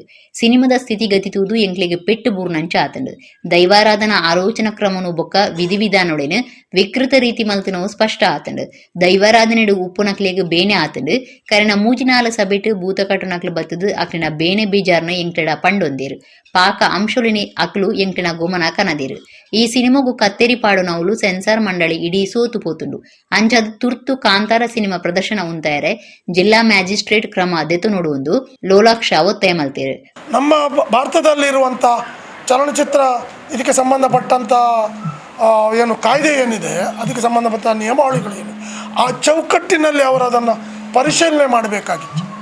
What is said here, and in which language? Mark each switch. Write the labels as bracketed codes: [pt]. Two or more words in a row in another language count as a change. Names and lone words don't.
[tcy] ಸಿನಿಮಾದ ಸ್ಥಿತಿಗತಿ ತೂದು ಎಂಕ್ಲೆಗೆ ಪೆಟ್ಟು ಬೂರ್ನಂಚ ಆತಂಡು ದೈವಾರಾಧನಾ ಆಲೋಚನಾ ಕ್ರಮನು ಬೊಕ್ಕ ವಿಧಿವಿಧಾನೊಡೆನು ವಿಕೃತ ರೀತಿ ಮಲ್ತನವು ಸ್ಪಷ್ಟ ಆತಂಡು ದೈವಾರಾಧನೆಡು ಉಪ್ಪುನಕ್ಲೆಗೆ ಬೇನೆ ಆತಂಡು ಕರೆನ ಮೂಜಿನಾಲ ಸಬೆಟ್ಟು ಭೂತ ಕಟ್ಟುನಕ್ಲು ಬತ್ತದು ಅಕ್ಲಿನ ಬೇನೆ ಬೀಜಾರ್ನ ಎಂಕ್ಲೆಡ ಪಂಡೊಂದೇರು ಪಾಕ ಅಂಶೊಲಿನಿ ಅಕ್ಲು ಎಂಕ್ಲಿನ ಗುಮನ ಕನದೇರು. ಈ ಸಿನಿಮಾಗೂ ಕತ್ತೇರಿ ಪಾಡು ನವಲು ಸೆನ್ಸಾರ್ ಮಂಡಳಿ ಇಡೀ ಸೋತು ಪೋತುಂಡು ಅಂಚದು ತುರ್ತು ಕಾಂತಾರ ಸಿನಿಮಾ ಪ್ರದರ್ಶನ ಉಂತಾಯರೆ ಜಿಲ್ಲಾ ಮ್ಯಾಜಿಸ್ಟ್ರೇಟ್ ಕ್ರಮ ದೆತು ನೋಡುವುದು ಲೋಲಾಕ್ಷ ಒತ್ತಾಯ ಮಲ್ತೇರು. [kn] ನಮ್ಮ ಭಾರತದಲ್ಲಿರುವಂಥ ಚಲನಚಿತ್ರ ಇದಕ್ಕೆ ಸಂಬಂಧಪಟ್ಟಂಥ ಏನು ಕಾಯ್ದೆ ಏನಿದೆ ಅದಕ್ಕೆ ಸಂಬಂಧಪಟ್ಟ ನಿಯಮಾವಳಿಗಳೇನು ಆ ಚೌಕಟ್ಟಿನಲ್ಲಿ ಅವರು ಅದನ್ನು ಪರಿಶೀಲನೆ ಮಾಡಬೇಕಾಗಿತ್ತು.